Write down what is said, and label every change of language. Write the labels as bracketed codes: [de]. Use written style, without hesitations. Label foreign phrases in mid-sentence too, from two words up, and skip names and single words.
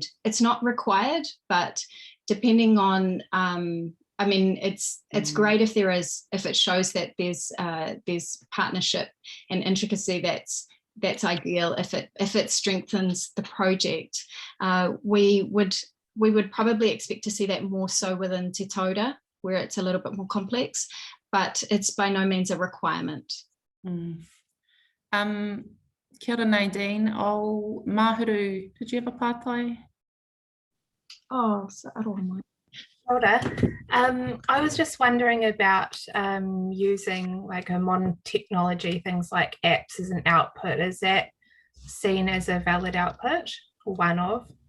[en] It's not required, but depending on, I mean, it's great if it shows that there's partnership and intricacy that's ideal. If it strengthens the project, we would probably expect to see that more so within Te Taura, where it's a little bit more complex, but it's by no means a requirement. [mi] Kia ora Nadine. [en] Oh, Mahuru, did you have a pātai? Oh, so I don't know. [mi] Ora. [en] I was just wondering about using like a modern technology, things like apps as an output. Is that seen as a valid output or one of?